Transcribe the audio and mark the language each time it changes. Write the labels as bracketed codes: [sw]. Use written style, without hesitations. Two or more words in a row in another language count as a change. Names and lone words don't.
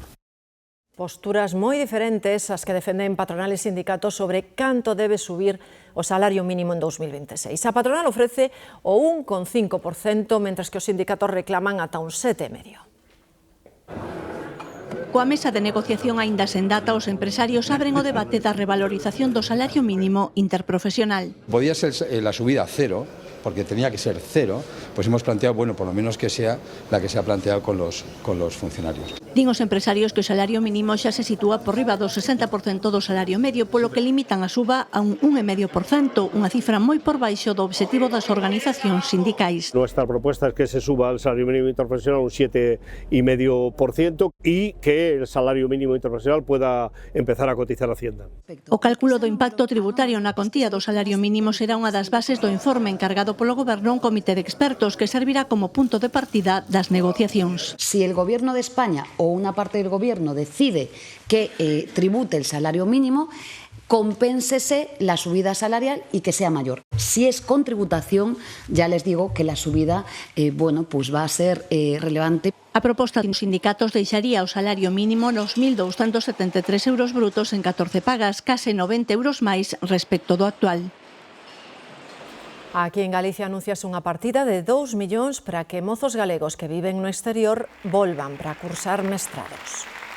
[gl] Posturas moi diferentes as que defenden patronal e sindicatos sobre canto debe subir o salario mínimo en 2026. A patronal ofrece o 1,5%, mentres que os sindicatos reclaman ata un 7,5%. Coa mesa de negociación aínda sen data, os empresarios abren o debate da revalorización do salario mínimo interprofesional. [es] Podía ser la subida a cero, porque tenía que ser cero, pues hemos planteado, bueno, por lo menos que sea la que se ha planteado con los funcionarios. [gl] Din os empresarios que o salario mínimo xa se sitúa por riba do 60% do salario medio, polo que limitan a suba a un 1,5%, unha cifra moi por baixo do obxectivo das organizacións sindicais. [es] Nuestra propuesta es que se suba el salario mínimo interprofesional un 7,5% y que el salario mínimo interprofesional pueda empezar a cotizar a Hacienda. [gl] O cálculo do impacto tributario na contía do salario mínimo será unha das bases do informe encargado polo Goberno un comité de expertos que servirá como punto de partida das negociacións. [es] Si el Gobierno de España o una parte del Gobierno decide que tribute el salario mínimo, compénsese la subida salarial y que sea mayor. Si es con tributación, ya les digo que la subida pues va a ser relevante. [gl] A proposta dos sindicatos deixaría o salario mínimo nos 1.273 euros brutos en 14 pagas, case 90 euros máis respecto do actual. Aquí en Galicia anunciase unha partida de 2 millóns para que mozos galegos que viven no exterior volvan para cursar mestrados.